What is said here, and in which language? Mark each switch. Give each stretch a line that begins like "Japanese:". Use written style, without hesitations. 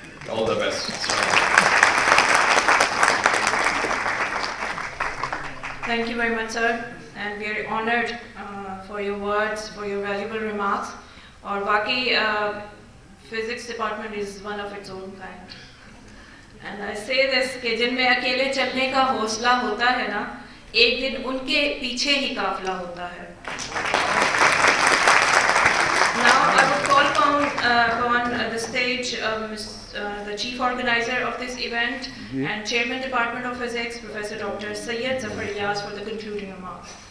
English: All the best. Thank you very much, sir. And we are honored for your words, for your valuable remarks.
Hindi: और वाकई
English: physics department is one of its own kind. And I say this
Hindi: कि जिनमें अकेले चलने का हौसला होता है ना, एक दिन उनके पीछे ही काफिला होता है.
English: Now I would call upon the stage the chief organizer of this event and chairman department of physics, Professor Dr. Syed Zafar Iyas, for the concluding remarks.